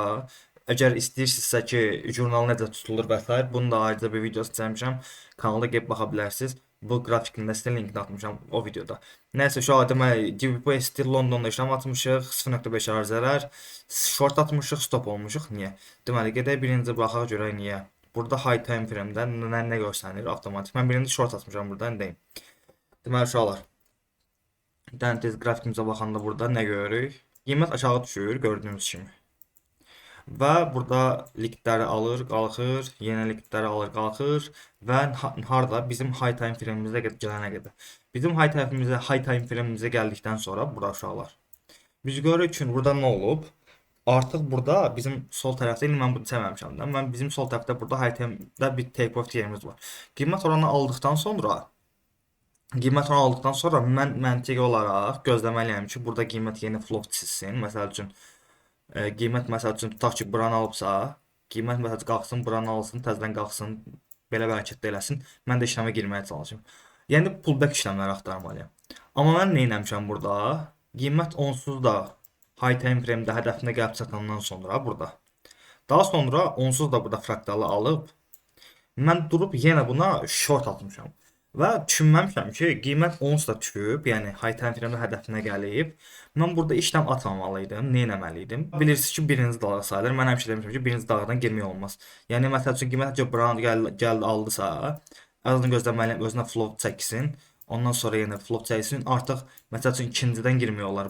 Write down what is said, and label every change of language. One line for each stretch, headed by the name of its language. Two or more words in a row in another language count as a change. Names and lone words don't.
Azerbaijani: Əgər istəyirsinizsə ki, jurnal necə tutulur və s. bunu da ayrıca bir video çəkmişəm. Kanalda gəlib baxa bilərsiniz. Bu qrafikində sizə linkini atmışam o videoda. Nəysə uşaqlar deməli GBP Londonda işlem atmışıq 0.5 zərər. Short atmışıq, stop olmuşuq. Niyə? Deməli gedək birinci baxaq görək niyə. Burada
English: high time frame-də
Azerbaijani: nə göstərir avtomatik. Mən birinci short atmışam burada deyim. Deməli uşaqlar. Tez qrafikimizə baxanda burada nə görürük? Qiymət aşağı düşür gördüyünüz kimi. Və burada likləri alır, qalxır, yeni likləri alır, qalxır və harda bizim
English: high time frame-imizə
Azerbaijani: gələnə qədər. Bizim
English: high time frame-imizə
Azerbaijani: gəldikdən sonra burada uşaqlar. Biz görürük ki, burada nə olub? Artıq burada bizim sol tərəfdə, indi mən bunu çəkməmişəm də. Mən bizim sol tərəfdə burada
English: high time-də
Azerbaijani: bir
English: take profit
Azerbaijani: yerimiz var. Qiymət oranı aldıqdan sonra mən məntiqi olaraq gözləməliyəm ki, burada qiymət yeni flow çizsin. Məsəl üçün qiymət məsəl üçün tutaq ki, buranı alıbsa, qiymət məsəl üçün qalxsın, buranı alsın, təzədən qalxsın, belə hərəkətdə eləsin. Mən də işləmə girməyə çalışım. Yəni pullback işləmləri axtarmalıyam. Amma mən nə etmişəm burada? Qiymət onsuz da
English: high time frame-də
Azerbaijani: hədəfinə gəlib çatandan sonra burada. Daha sonra onsuz da burada fraktalı alıb mən durub yenə buna short atmışam. Və düşünməmişəm ki, qiymət ons da düşüb, yəni
English: high time frame-də
Azerbaijani: hədəfinə gəlib. Mən burada işlem atmamalıydım, nə etməliydim? Bilirsiniz ki, birinci dalğa sayılır. Mən həmişə demişəm ki, birinci dalğadan girmək olmaz. Yəni məsəl üçün qiymət buran gəldi aldısa, azdan gözləməliyəm özünə flow çəksin. Ondan sonra yenə flow çəksin. Artıq məsəl üçün ikincidən girmək olar.